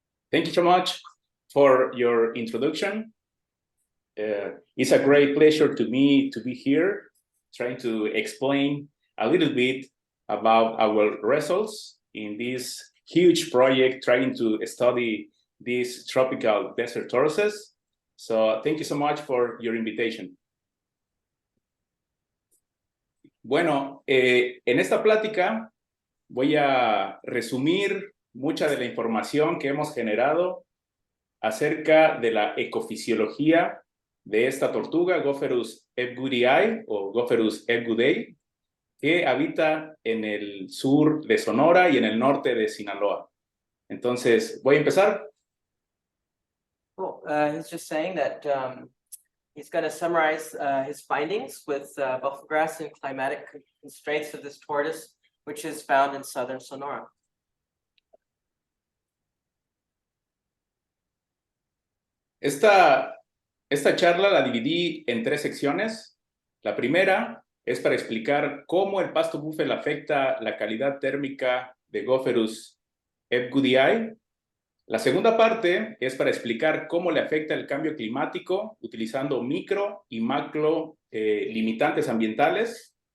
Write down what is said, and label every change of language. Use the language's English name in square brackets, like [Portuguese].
[English] Thank you so much for your introduction. It's a great pleasure to me to be here, trying to explain a little bit about our results in this huge project, trying to study these tropical desert tortoises. So thank you so much for your invitation. [Spanish] Bueno, en esta plática voy a resumir mucha de la información que hemos generado acerca de la ecofisiología de esta tortuga, Gopherus ebgudii o Gopherus ebgudei, que habita en el sur de Sonora y en el norte de Sinaloa. Entonces, voy a empezar. [English] Cool. He's just saying that he's going to summarize his findings with buffalo grass and climatic constraints of this tortoise, which is found in southern Sonora. [Spanish] Esta charla la dividí en 3 secciones. La primera es para explicar cómo el pasto búfalo afecta la calidad térmica de Gopherus ebgudii. La segunda parte es para explicar cómo le afecta el cambio climático utilizando micro y macro limitantes ambientales.